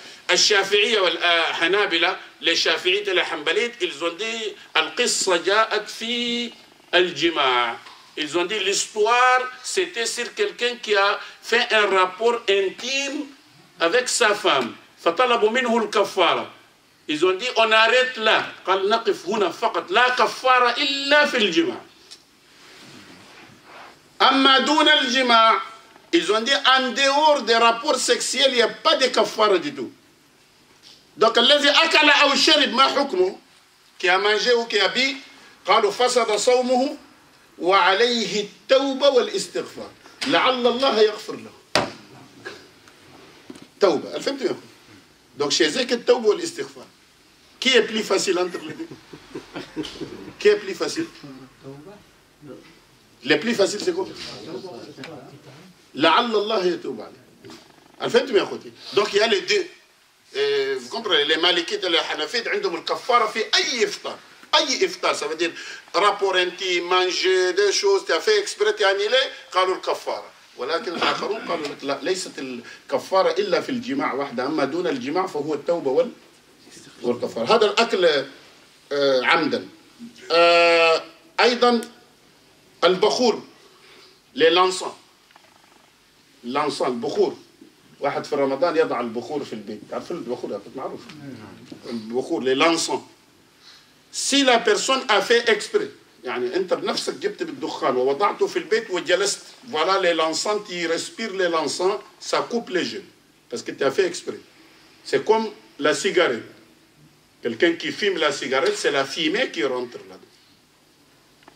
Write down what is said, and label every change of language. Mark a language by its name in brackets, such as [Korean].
[Arabic] الشافعيه والحنابلة للشافعية والحنبلية [French] ils ont dit [Arabic] القصة جاءت في الجماع. [French] Ils ont dit l'histoire c'était sur quelqu'un qui a fait un rapport intime avec sa femme. [Arabic] فطلبوا منه الكفارة. [French] Ils ont dit, on arrête là. [Arabic] قال نقف هنا فقط لا كفارة إلا في الجماع. أما دون الجماع, [French] ils ont dit, en dehors des rapports sexuels, il n'y a pas de kafara du tout. [Arabic] Donc, الذي أكل أو شرب ما حكمه, [French] qui a mangé ou qui a bu, [Arabic] قالوا فسد صومه وعليه التوبة والاستغفار. لعل الله يغفر له. توبة. فهمتوا يا أخوان؟ [French] Donc, chez eux, que [Arabic] التوبة والاستغفار. [French] Qui est plus facile entre les deux? Qui est plus facile? Le plus facile, c'est quoi? [Arabic] لعل الله يتوب عليه. [French] Donc, il y a les deux. Vous comprenez? Les Malikites et les Hanafites, [Arabic] عندهم الكفارة في أي إفطار. [French] أي إفطار, ça veut dire rapport intime, manger des choses, tu as fait exprès, tu as annulé, [Arabic] قالوا الكفارة. ولكن الآخرون قالوا لك لا, ليست الكفارة إلا في الجماع وحده، أما دون الجماع فهو التوبة والكفارة. هذا الأكل عمدا. أيضا البخور، للانسان. الانسان البخور، واحد في رمضان يضع البخور في البيت. عارفين البخور؟ هذا معروف. البخور للانسان. [French] Si la personne a fait exprès، [Arabic] يعني أنت بنفسك جبت بالدخان ووضعته في البيت وجلست، [French] voilà les l'encens, tu respires les l'encens, ça coupe les jeûnes. Parce que tu as fait exprès. C'est comme la cigarette. Quelqu'un qui fume la cigarette, c'est la fumée qui rentre là-dedans.